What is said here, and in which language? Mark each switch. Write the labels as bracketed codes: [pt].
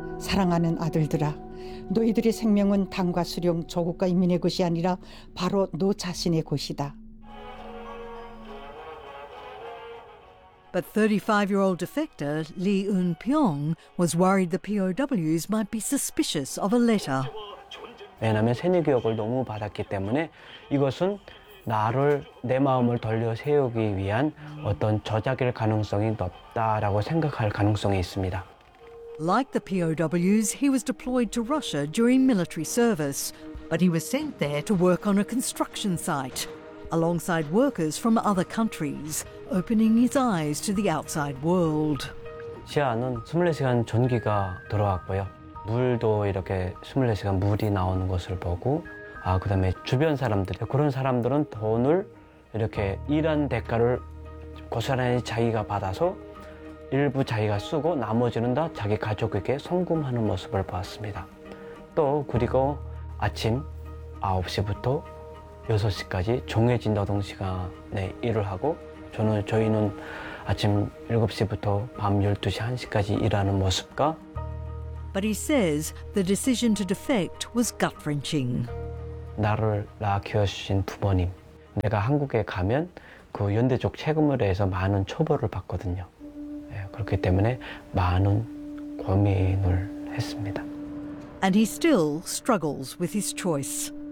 [ko] 사랑하는 아들들아, 너희들의 생명은 당과 수령, 조국과 인민의 것이 아니라 바로 너 자신의 것이다. [en] But 35-year-old defector Lee Eun-pyong was worried the POWs might be suspicious of a letter. [ko] 왜냐하면 새내교육을 너무 받았기 때문에 이것은 나를 내 마음을 돌려세우기 위한 어떤 조작일 가능성이 높다라고 생각할 가능성이 있습니다. [en] Like the POWs, he was deployed to Russia during military service, but he was sent there to work on a construction site. Alongside workers from other countries, opening his eyes to the outside world. [ko] 시야는 24시간 전기가 들어왔고요. 물도 이렇게 24시간 물이 나오는 것을 보고, 그다음에 주변 사람들, 그런 사람들은 돈을 이렇게 일한 대가를 고스란히 자기가 받아서 일부 자기가 쓰고 나머지는 다 자기 가족에게 송금하는 모습을 보았습니다. 또 그리고 아침 9시부터 6시까지 정해진 노동시간에 일을 하고 저희는 아침 7시부터 밤 12시, 1시까지 일하는 모습과 [en] But he says the decision to defect was gut-wrenching. [ko] 나를 낳아 키워주신 부모님, 내가 한국에 가면 그 연대족 책임으로 해서 많은 처벌을 받거든요. 예, 그렇기 때문에 많은 고민을 했습니다. [en] And he still struggles with his choice.